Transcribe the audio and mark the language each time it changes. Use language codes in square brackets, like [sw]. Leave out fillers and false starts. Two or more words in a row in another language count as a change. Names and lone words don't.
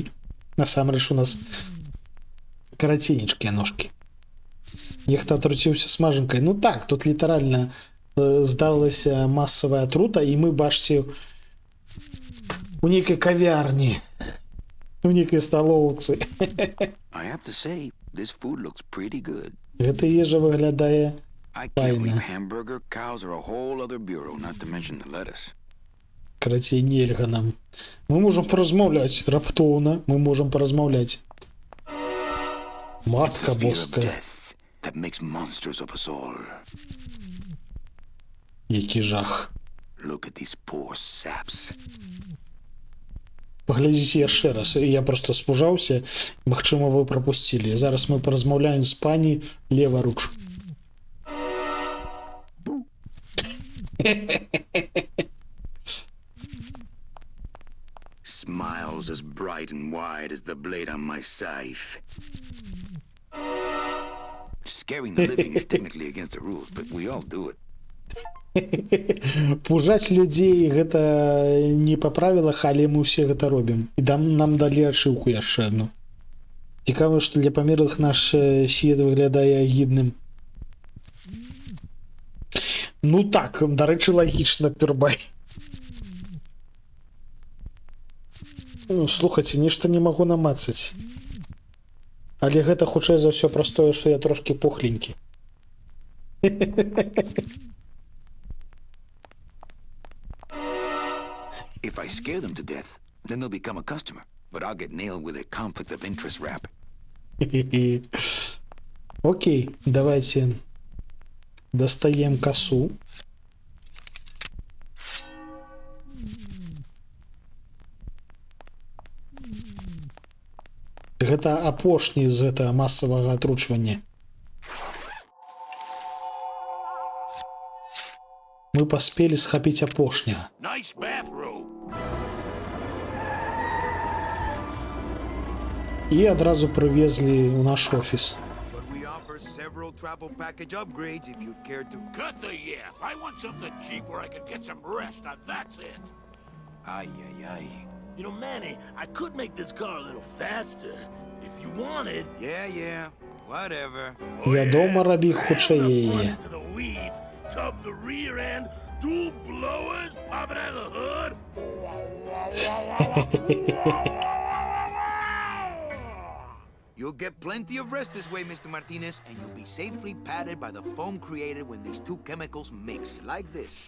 [be] Насамрэч у нас караценечкія ножкі. Нехта атруціўся смажанкай. Ну так, тут літаральна здалася масавая атрута, і мы, бачце, у нейкай кавярні, у нейкай сталоўцы. [en] I have to say, this food looks pretty good. [be] Гэта ежа выглядае [en] I can't Fine. believe hamburger cows are a whole other bureau, not to mention the lettuce. [be] Карацей, нельга нам. Мы можам паразмаўляць раптоўна, мы можам паразмаўляць. [en] It's [be] Матка [en] the fear of [be] боская. [en] death that makes monsters of us all. [be] Які жах. [en] Look at these poor saps. [be] Паглядзіце яшчэ раз. Я просто спужаўся. Магчыма, вы прапусцілі. Зараз мы паразмаўляем з пані леваруч. [en] Smiles as bright and wide as the blade on my scythe. Scaring the living is technically against the rules, but we all do it. [be] Пужаць людзей гэта не па правілах, але мы ўсе гэта робім. І нам далі ачыўку яшчэ адну. Цікава, што для памерлых наш свет выглядае агідным. Ну так, дарэчы, лагічна, Пюрбай. Ну, слухайце, нешта не магу намацаць. Але гэта хутчэй за ўсё праз тое, што я трошкі пухленькі. [en] If I scare them to death, then they'll become a customer. But I'll get nailed with a conflict of interest rap. [ru] Окей, давайте достаем косу. [be] Гэта апошні з гэтага масавага атручвання. Мы паспелі схапіць апошняга. [en] Nice bathroom. [be] І адразу прывезлі ў наш офіс. [en] But we offer several travel package upgrades if you care to. Cut the yap. I want something cheap where I can get some rest. Now that's it. Ay, ay, ay. You know, Manny, I could make this car a little faster if you wanted. Yeah, whatever. [be] Вядома, рабі хутчэй яе. [en] To the weeds, tub the rear end, dual blowers popping out of the hood. You'll get plenty of rest this way, Mr. Martinez, and you'll be safely padded by the foam created when these two chemicals mix, like this.